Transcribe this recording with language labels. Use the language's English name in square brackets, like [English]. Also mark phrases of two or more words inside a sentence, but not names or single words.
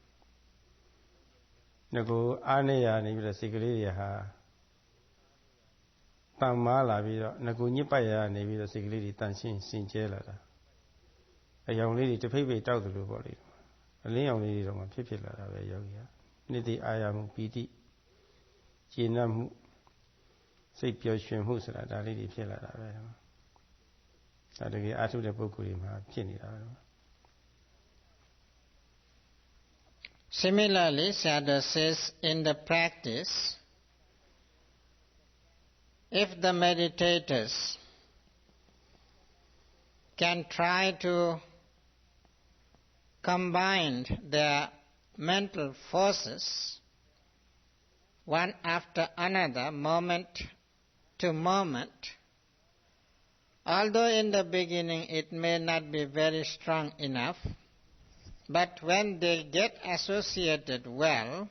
[Burmese] ငကိုအားနေရနေပြီးတော့စိတ်ကလေးတွေဟာတန်မားလာပြီးတော့ငကိုညစ်ပတ်ရနေပြီးတော့စိတ်ကလေးတွေတန်ရှင်းစင်ကြဲလာတာအယောင်လေးတွေတဖိတ်ဖိတ်တောက်တယ်လို့ပေါ့လေအလင်းရောင်လေးတွေတော့မှဖြစ်လာတာပဲယောဂီဟာနှစ်သိအာရမှုပီတိကျေနပ်မှုစိတ်ပျော်ရွှင်မှုဆိုတာဒါလေးတွေဖြစ်လာတာပဲဒါတကယ်အထုတဲ့ပုဂ္ဂိုလ်တွေမှာဖြစ်နေတာပဲ [English] Similarly, Sayadaw says, in the practice, if the meditators can try to combine their mental forces one after another, moment to moment, although in the beginning it may not be very strong enough, but when they get associated well,